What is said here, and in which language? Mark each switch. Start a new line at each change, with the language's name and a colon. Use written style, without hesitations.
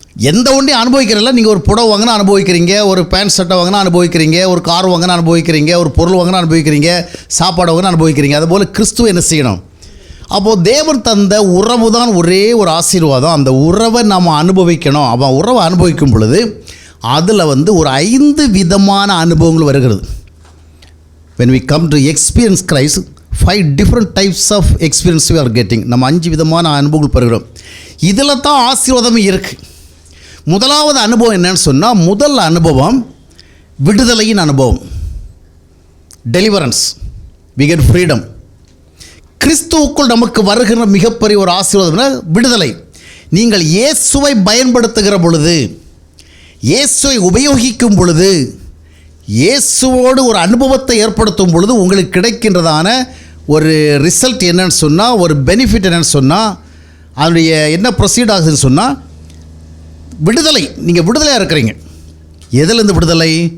Tamil: எந்த ஒன்றையும் அனுபவிக்கிறதில்ல. நீங்கள் ஒரு புடவை வாங்கினா அனுபவிக்கிறீங்க, ஒரு பேண்ட் சட்டை வாங்கினா அனுபவிக்கிறீங்க, ஒரு கார் வாங்கினா அனுபவிக்கிறீங்க, ஒரு பொருள் வாங்கினா அனுபவிக்கிறீங்க, சாப்பாடு வாங்கினா அனுபவிக்கிறீங்க. அதுபோல் கிறிஸ்துவ என்ன செய்யணும்? அப்போது தேவன் தந்த உறவு தான் ஒரே ஒரு ஆசீர்வாதம். அந்த உறவை நாம் அனுபவிக்கணும். அப்போ உறவை அனுபவிக்கும் பொழுது அதில் ஒரு 5 விதமான அனுபவங்கள் வருகிறது.
English: when we come to experience Christ, 5 different types of experience we are getting.
Tamil: நம்ம 5 விதமான அனுபவங்கள் பெறுகிறோம். இதில் தான் ஆசீர்வாதமே இருக்குது. முதலாவது அனுபவம் என்னன்னு சொன்னால், முதல் அனுபவம் விடுதலையின் அனுபவம்.
English: Deliverance, we get freedom.
Tamil: கிறிஸ்துவுக்குள் நமக்கு வருகிற மிகப்பெரிய ஒரு ஆசீர்வாதம்னா விடுதலை. நீங்கள் இயேசுவை பயன்படுத்துகிற பொழுது, இயேசுவை உபயோகிக்கும் பொழுது, இயேசுவோடு ஒரு அனுபவத்தை ஏற்படுத்தும் பொழுது உங்களுக்கு கிடைக்கின்றதான ஒரு ரிசல்ட் என்னன்னு சொன்னால், ஒரு பெனிஃபிட் என்னன்னு சொன்னால், அதனுடைய என்ன ப்ரொசீட் ஆகுதுன்னு சொன்னால் விடுதலை. நீங்கள் விடுதலையாக இருக்கிறீங்க. எதிலிருந்து விடுதலை?